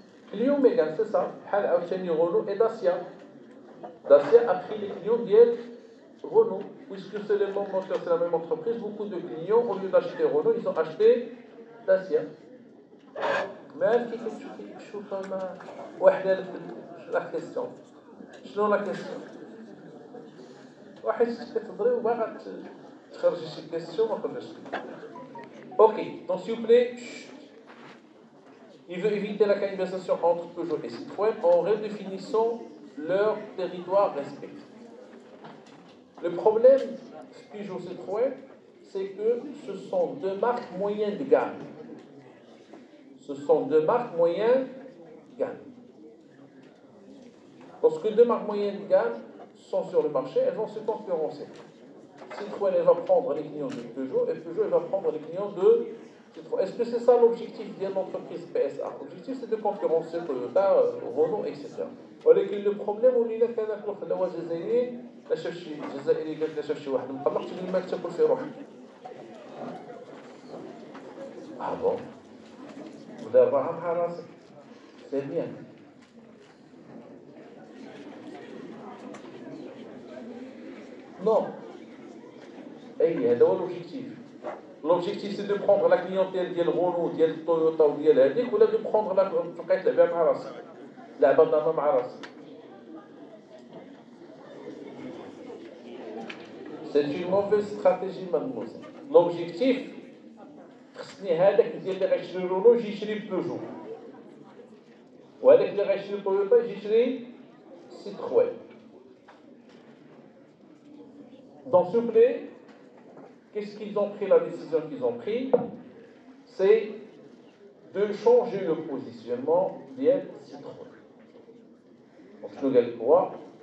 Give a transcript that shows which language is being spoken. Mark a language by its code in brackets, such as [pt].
[fr] Clio Mégane, c'est ça. Renault et Dacia. Dacia a pris les clients d'hier Renault, puisque c'est le même moteur, c'est la même entreprise. Beaucoup de clients, au lieu d'acheter Renault, ils ont acheté Dacia. Mais [ar] كيف تشوف واحدة [fr] la question. [ar] شنو [fr] la question? [ar] واحد كتهضري وباغا تخرجي شي question ما قدرتش. [fr] Ok, donc s'il vous plaît, il veut éviter la cannibalisation entre Peugeot et Citroën en redéfinissant leur territoire respectif. Le problème Peugeot Citroën, c'est que ce sont deux marques moyennes de gamme. Ce sont deux marques moyennes de gamme. Lorsque deux marques moyennes de gamme sont sur le marché, elles vont se concurrencer. Citroën, elle va prendre les clients de Peugeot et Peugeot, elle va prendre les clients de Citroën. Est-ce que c'est ça l'objectif de l'entreprise PSA? L'objectif, c'est de concurrencer Toyota, Renault, etc. [ar] ولكن [fr] le problème [ar] ولينا كان في الواحد الجزائري لا شاف شي جزائري قال لا شاف شي واحد مقلق تقول ما تاكل في روحك. bon ودابا مع راسك سي بيان. Non. هذا هو l'objectif. [fr] L'objectif c'est de prendre la clientèle [ar] ديال Renault, ديال Toyota وديال هذيك ولا [fr] de prendre la [ar] تبقى تلعب مع راسك. لعبة ضامة مع راسك. [fr] C'est une mauvaise stratégie, mademoiselle. [ar] L'objectif خصني هذاك ديال اللي غيشري رونو يجي يشري بيجو. وهذاك اللي غيشري تويوتا يجي يشري Citroën. [fr] Donc, s'il vous plaît, qu'est-ce qu'ils ont pris, la décision qu'ils ont prise? C'est de changer le positionnement d'IL Citroën. Donc, je regarde quoi?